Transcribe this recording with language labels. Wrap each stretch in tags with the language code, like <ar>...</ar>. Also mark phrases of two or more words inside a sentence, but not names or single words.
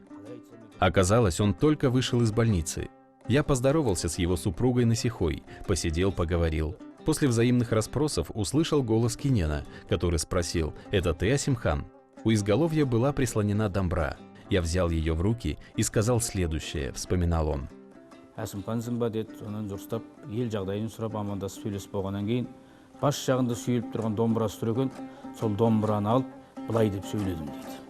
<ru>Оказалось, он только вышел из больницы. Я поздоровался с его супругой Насихой, посидел, поговорил. После взаимных расспросов услышал голос Кенена, который спросил: «Это ты, Асимхан?» У изголовья была прислонена домбра. Я взял ее в руки и сказал следующее, вспоминал он.</ru> <kk>Әсімхансың ба деді, онан жұрстап, ел жағдайын сұрап амандасып сөйлесіп болғаннан кейін, бас жағында сүйіліп тұрған домбырасы тұр екен, сол домбыраны алып, былай деп сөйледім дейді.</kk>